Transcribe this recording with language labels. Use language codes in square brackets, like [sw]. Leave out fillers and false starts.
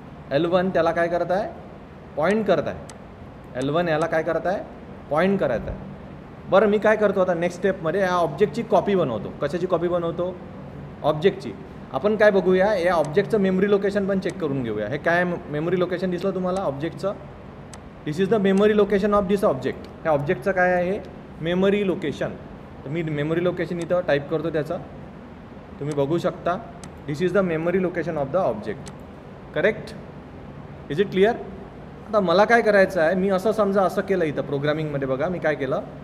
[mr] L1 त्याला काय करत आहे? पॉईंट करत आहे. L1 याला काय करत आहे? पॉईंट करत आहे. बरं मी काय करतो आता नेक्स्ट स्टेपमध्ये या ऑब्जेक्टची कॉपी बनवतो. कशाची कॉपी बनवतो? ऑब्जेक्टची. आपण काय बघूया, या ऑब्जेक्टचं मेमरी लोकेशन पण चेक करून घेऊया. हे काय मेमरी लोकेशन दिसलं तुम्हाला ऑब्जेक्टचं? [en] This is the memory location of this object. [mr] ह्या ऑब्जेक्टचं काय आहे? Memory location. तर मी मेमरी लोकेशन इथं टाईप करतो त्याचं. तुम्ही बघू शकता. [en] This is the memory location of the object. Correct. Is it clear? [mr] आता मला काय करायचं आहे, मी असं समजा असं केलं इथं प्रोग्रामिंगमध्ये बघा मी काय केलं.